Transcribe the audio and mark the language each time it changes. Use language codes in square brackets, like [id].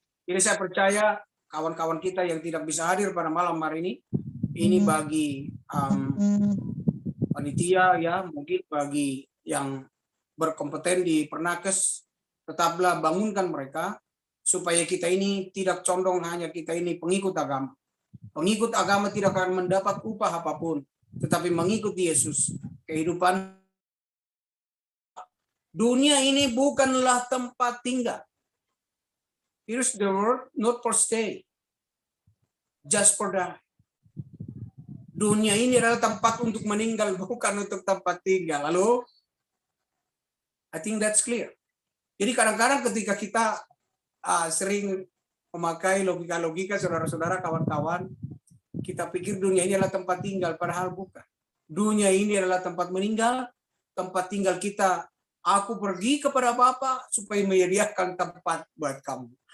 [id] Jadi saya percaya kawan-kawan kita yang tidak bisa hadir pada malam hari ini bagi panitia ya, mungkin bagi yang berkompeten di Pernakes, tetaplah bangunkan mereka supaya kita ini tidak condong hanya kita ini pengikut agama. Pengikut agama tidak akan mendapat upah apapun, tetapi mengikuti Yesus. Kehidupan dunia ini bukanlah tempat tinggal. [en] Here's the word, not for stay, just for die. [id] Dunia ini adalah tempat untuk meninggal, bukan untuk tempat tinggal. [en] Lalu, I think that's clear. [id] Jadi kadang-kadang ketika kita sering memakai logika-logika, saudara-saudara, kawan-kawan, kita pikir dunia ini adalah tempat tinggal, padahal bukan. Dunia ini adalah tempat meninggal, tempat tinggal kita. Aku pergi kepada Bapa supaya menyediakan tempat buat kamu.